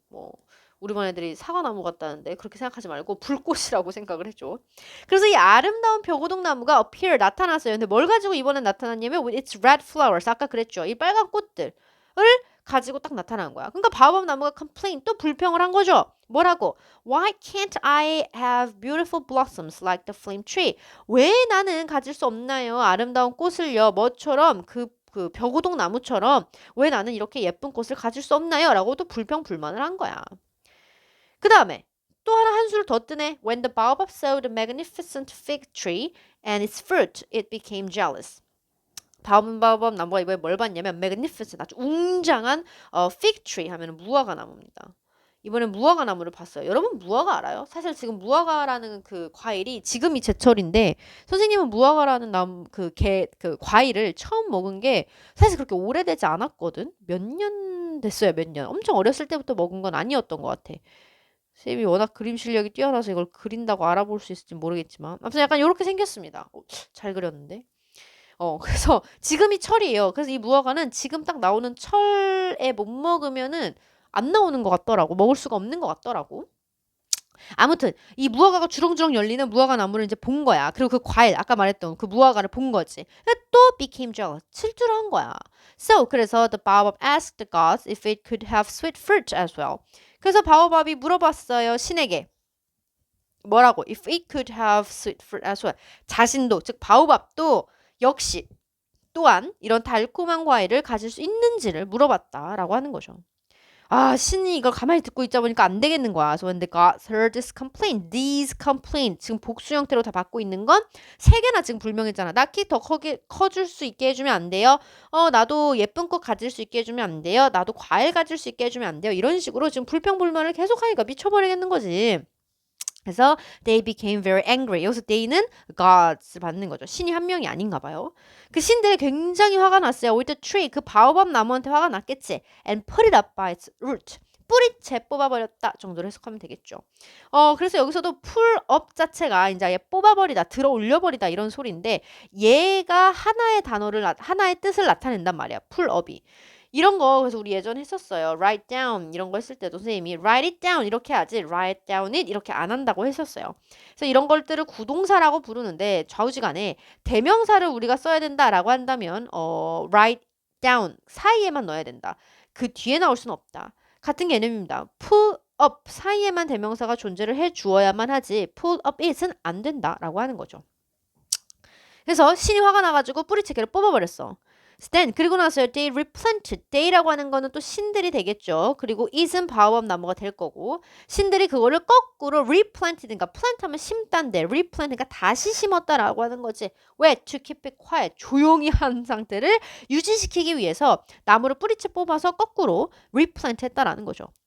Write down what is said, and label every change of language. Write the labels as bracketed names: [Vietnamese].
[Korean] 뭐 우리 반 애들이 사과나무 같다는데 그렇게 생각하지 말고 불꽃이라고 생각을 해줘. 그래서 이 아름다운 벽오동나무가 appear 나타났어요. 근데 뭘 가지고 이번엔 나타났냐면 [English] with its red flowers [Korean] 아까 그랬죠. 이 빨간 꽃들을 가지고 딱 나타난 거야. 그러니까 바오밥 나무가 complain 또 불평을 한 거죠. 뭐라고? [English] Why can't I have beautiful blossoms like the flame tree? [Korean] 왜 나는 가질 수 없나요? 아름다운 꽃을요. 뭐처럼 그 벽우동 나무처럼 왜 나는 이렇게 예쁜 꽃을 가질 수 없나요? 라고도 불평불만을 한 거야. 그 다음에 또 하나 한 수를 더 뜨네. When the baobab saw the magnificent fig tree and its fruit, it became jealous. 바오밥 나무가 이번에 뭘 봤냐면 magnificent 아주 웅장한 fig tree 하면 무화과 나무입니다. 이번엔 무화과 나무를 봤어요. 여러분 무화과 알아요? 사실 지금 무화과라는 그 과일이 지금이 제철인데 선생님은 무화과라는 그 과일을 처음 먹은 게 사실 그렇게 오래되지 않았거든. 몇 년 됐어요, 몇 년. 엄청 어렸을 때부터 먹은 건 아니었던 것 같아. 쌤이 워낙 그림 실력이 뛰어나서 이걸 그린다고 알아볼 수 있을지 모르겠지만 아무튼 약간 이렇게 생겼습니다. 잘 그렸는데. 그래서 지금이 철이에요. 그래서 이 무화과는 지금 딱 나오는 철에 못 먹으면은 안 나오는 것 같더라고. 먹을 수가 없는 것 같더라고. 아무튼 이 무화과가 주렁주렁 열리는 무화과 나무를 이제 본 거야. 그리고 그 과일 아까 말했던 그 무화과를 본 거지. 또 [English] became jealous. [Korean] 질투를 한 거야. [English] So [Korean] 그래서 [English] the baobab asked the gods if it could have sweet fruit as well. [Korean] 그래서 바오밥이 물어봤어요. 신에게. 뭐라고? [English] If it could have sweet fruit as well. [Korean] 자신도 즉 바오밥도 역시 또한 이런 달콤한 과일을 가질 수 있는지를 물어봤다라고 하는 거죠. 아, 신이 이걸 가만히 듣고 있자 보니까 안 되겠는 거야. [English] So when the gods heard this complaint, these complaint, [Korean] 지금 복수 형태로 다 받고 있는 건 세 개나 지금 불명했잖아. 나 키 더 커줄 수 있게 해주면 안 돼요. 나도 예쁜 꽃 가질 수 있게 해주면 안 돼요. 나도 과일 가질 수 있게 해주면 안 돼요. 이런 식으로 지금 불평불만을 계속하니까 미쳐버리겠는 거지. 그래서 [English] they became very angry. [Korean] 여기서 they는 gods 받는 거죠. 신이 한 명이 아닌가 봐요. 그 신들이 굉장히 화가 났어요. [English] with the tree, [Korean] 그 바오밥 나무한테 화가 났겠지. [English] and put it up by its root. [Korean] 뿌리채 뽑아버렸다 정도로 해석하면 되겠죠. 그래서 여기서도 pull up 자체가 이제 아예 뽑아버리다, 들어 올려버리다 이런 소리인데 얘가 하나의 뜻을 나타낸단 말이야. pull up이. 이런 거 그래서 우리 예전에 했었어요. write down 이런 거 했을 때도 선생님이 [English] write it down [Korean] 이렇게 하지 [English] write down it [Korean] 이렇게 안 한다고 했었어요. 그래서 이런 것들을 구동사라고 부르는데 좌우지간에 대명사를 우리가 써야 된다라고 한다면 write down 사이에만 넣어야 된다. 그 뒤에 나올 수는 없다. 같은 개념입니다. pull up 사이에만 대명사가 존재를 해 주어야만 하지 pull up it은 안 된다라고 하는 거죠. 그래서 신이 화가 나가지고 뿌리채개를 뽑아버렸어. [English] Then [Korean] 그리고 나서 [English] they replanted. [Korean] they라고 하는 거는 또 신들이 되겠죠. 그리고 is은 바오밥 나무가 될 거고 신들이 그거를 거꾸로 replanted 그러니까 plant하면 심다인데 replant 그러니까 다시 심었다라고 하는 거지. 왜? [English] To keep it quiet. [Korean] 조용히 한 상태를 유지시키기 위해서 나무를 뿌리채 뽑아서 거꾸로 replant 했다라는 거죠.